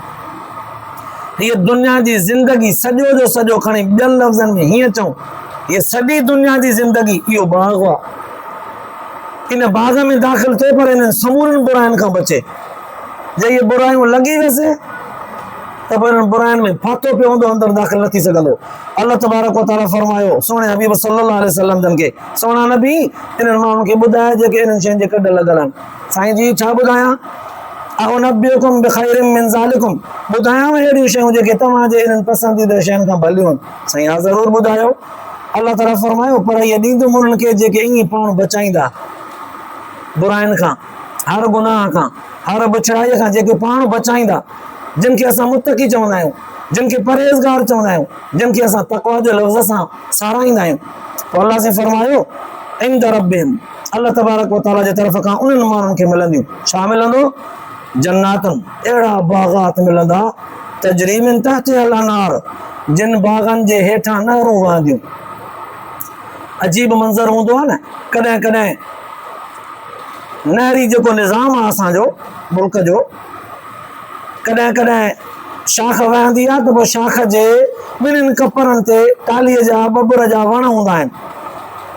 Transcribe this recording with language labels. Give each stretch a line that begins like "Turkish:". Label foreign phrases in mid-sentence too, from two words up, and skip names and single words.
Sindhi: हीअ दुनिया जी ज़िंदगी सॼो जो सॼो खणी ॿियनि लफ़्ज़नि में हीअं चऊं, हीअ सॼी दुनिया जी ज़िंदगी इहो बाग़ आहे। इन बाग़ में दाख़िल थिए पर इन समूरनि बुराइनि खां बचे। जे इहे बुरायूं लॻी वियसि त पोइ इन्हनि बुराइनि में फाथो पियो हूंदो, अंदरि दाख़िल न थी सघंदो। अल्लाह तबारक व तआला फरमायो सुहिणे हबीब
Arabic: صلى الله عليه وسلم
Sindhi: जन खे, सोना नबी इन्हनि माण्हुनि खे ॿुधाए जेके इन्हनि शयुनि जे कॾ लॻल आहिनि। साईं जी छा ॿुधायां?
Arabic: أؤنبئكم بخير من ذلكم,
Sindhi: ॿुधायांव अहिड़ियूं शयूं जेके तव्हांजे इन्हनि पसंदीदा शयुनि खां भलियूं आहिनि। साईं हा ज़रूरु ॿुधायो। अल्लाह ताला फरमायो पर इहे ॾींदुमि उन्हनि खे जेके ईअं पाण बचाईंदा बुराइनि खां, हर गुनाह खां, हर बुछड़ाईअ खां, जेके पाण बचाईंदा, जिन खे असां मुत्तकी चवंदा आहियूं, जिन खे परहेज़गार चवंदा आहियूं, जिन खे असां तक़वा जे लफ़्ज़ सां साराईंदा आहियूं। पोइ अल्लाह से फरमायो
Arabic: عند ربهم,
Sindhi: अल्लाह तबारक व तआला जे तरफ़ खां उन्हनि माण्हुनि खे मिलंदियूं। छा मिलंदो? जन्नातुन, अहिड़ा बाग़ात मिलंदा,
Arabic: تجري من تحتها الأنهار,
Sindhi: जिन बाग़नि जे हेठां नहरूं वहंदियूं। अजीब मंज़र हूंदो आहे न, कॾहिं कॾहिं नहरी जेको निज़ाम आहे असांजो मुल्क जो, कॾहिं कॾहिं शाख वहंदी आहे त पोइ शाख जे ॿिन्हिनि कपरनि ते टालीअ जा बबुर जा वण हूंदा आहिनि।